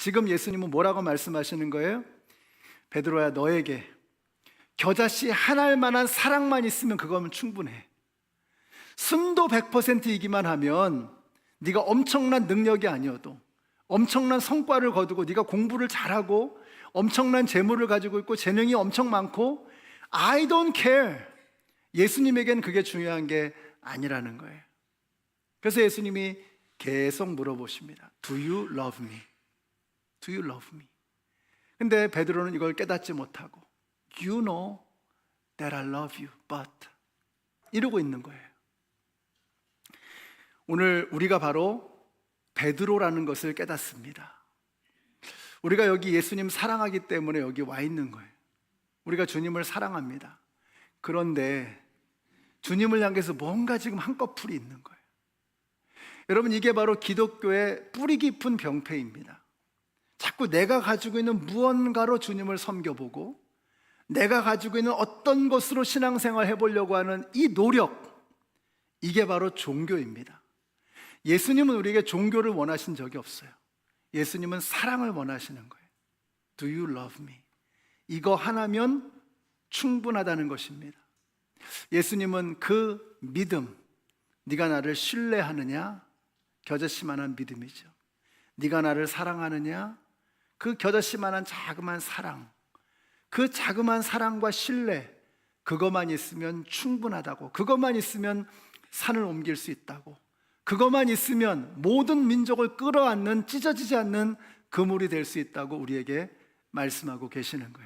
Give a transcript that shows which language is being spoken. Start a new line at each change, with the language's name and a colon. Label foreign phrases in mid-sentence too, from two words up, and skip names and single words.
Korean: 지금 예수님은 뭐라고 말씀하시는 거예요? 베드로야, 너에게 겨자씨 한 알만한 사랑만 있으면 그거면 충분해. 순도 100%이기만 하면 네가 엄청난 능력이 아니어도, 엄청난 성과를 거두고 네가 공부를 잘하고 엄청난 재물을 가지고 있고 재능이 엄청 많고
English: I don't care.
Korean: 예수님에겐 그게 중요한 게 아니라는 거예요. 그래서 예수님이 계속 물어보십니다.
English: Do you love me? Do you love me?
Korean: 근데 베드로는 이걸 깨닫지 못하고
English: You know that I love you, but
Korean: 이러고 있는 거예요. 오늘 우리가 바로 베드로라는 것을 깨닫습니다. 우리가 여기 예수님 사랑하기 때문에 여기 와 있는 거예요. 우리가 주님을 사랑합니다. 그런데 주님을 향해서 뭔가 지금 한꺼풀이 있는 거예요. 여러분, 이게 바로 기독교의 뿌리 깊은 병폐입니다. 자꾸 내가 가지고 있는 무언가로 주님을 섬겨보고 내가 가지고 있는 어떤 것으로 신앙생활 해보려고 하는 이 노력, 이게 바로 종교입니다. 예수님은 우리에게 종교를 원하신 적이 없어요. 예수님은 사랑을 원하시는 거예요.
English: Do you love me?
Korean: 이거 하나면 충분하다는 것입니다. 예수님은 그 믿음, 네가 나를 신뢰하느냐? 겨자씨만한 믿음이죠. 네가 나를 사랑하느냐? 그 겨자씨만한 자그마한 사랑, 그 자그마한 사랑과 신뢰, 그것만 있으면 충분하다고, 그것만 있으면 산을 옮길 수 있다고, 그것만 있으면 모든 민족을 끌어안는, 찢어지지 않는 그물이 될 수 있다고 우리에게 말씀하고 계시는 거예요.